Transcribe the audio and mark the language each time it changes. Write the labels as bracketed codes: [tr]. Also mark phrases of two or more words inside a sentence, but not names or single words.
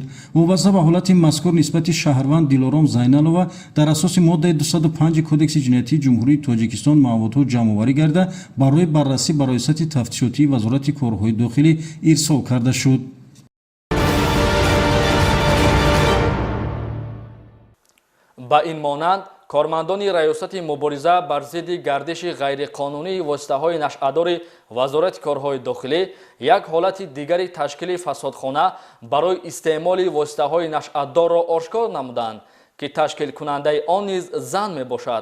[tg] вобаста ба ҳолати мазкур нисбати шаҳрванд дилором зайналова дар асоси моддаи 205 кодекси ҷиноятии ҷумҳурии тоҷикистон маъмуротҳо ҷамъоварӣ гарда барои баррасӣ ба раёсати тафтишотии вазорати корҳои дохилӣ ирсол карда шуд. ба ин монанд کارمندان ریاست مبارزه بر ضد گردش غیرقانونی واسطه‌های نشأه‌دار وزارت کارهای داخلی یک حالت دیگری تشکیل فسادخانه برای استعمال واسطه‌های نشأه‌دار را آشکار نمودند که تشکیل کننده آن نیز زن می باشد.